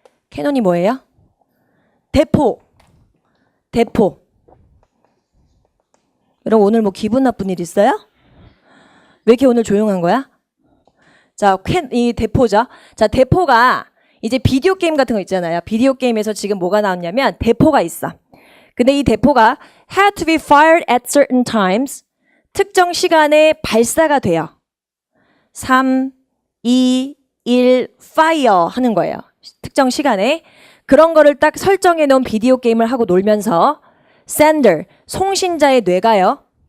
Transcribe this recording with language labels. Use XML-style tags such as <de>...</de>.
<ko>캐논이 뭐예요? 대포. 대포. 여러분 오늘 뭐 기분 나쁜 일 있어요? 왜 이렇게 오늘 조용한 거야? 자, 이 대포죠. 자, 대포가 이제 비디오 게임 같은 거 있잖아요. 비디오 게임에서 지금 뭐가 나왔냐면 대포가 있어.</ko> <en>근데 이 대포가 had to be fired at certain times.</en> <ko>특정 시간에 발사가 돼요. 3, 2, 1, fire 하는 거예요. 특정 시간에. 그런 거를 딱 설정해 놓은 비디오 게임을 하고 놀면서 sender, 송신자의 뇌가요.</ko>